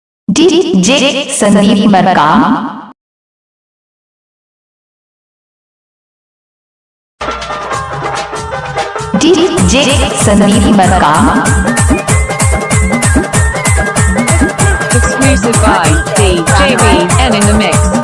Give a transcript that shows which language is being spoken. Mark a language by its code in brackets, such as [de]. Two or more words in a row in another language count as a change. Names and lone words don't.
[en] डीजे संदीप मरकाम डीजे संदीप मरकाम Exclusive by DJB and in the mix.